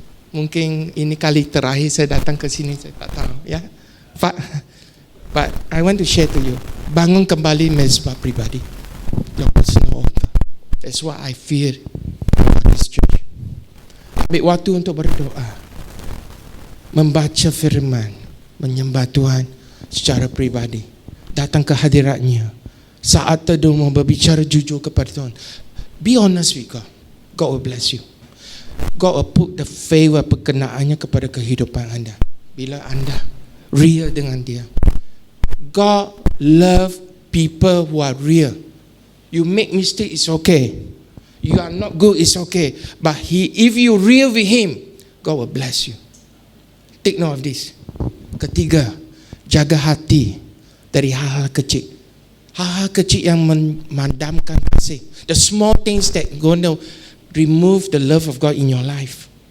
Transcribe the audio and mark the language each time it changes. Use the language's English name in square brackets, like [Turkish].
[Indonesian] Mungkin ini kali terakhir saya datang ke sini, saya tak tahu. [English] Ya, But I want to share to you. [Indonesian] Bangun kembali mezbah pribadi. [English] Your personal altar. That's what I feel for this church. [Indonesian] Ambil waktu untuk berdoa, membaca firman, menyembah Tuhan secara pribadi, datang ke hadiratnya. Saat teduh mau berbicara jujur kepada Tuhan. [English] Be honest with God. God will bless you. God will put the favor [Indonesian] perkenaannya kepada kehidupan anda. Bila anda real dengan dia. [English] God love people who are real. You make mistake, it's okay. You are not good, it's okay. But if you real with Him, God will bless you. Take note of this. [Indonesian] Ketiga, jaga hati dari hal-hal kecil. Hal-hal kecil yang memadamkan kasih. [English] The small things that gonna remove the love of God in your life.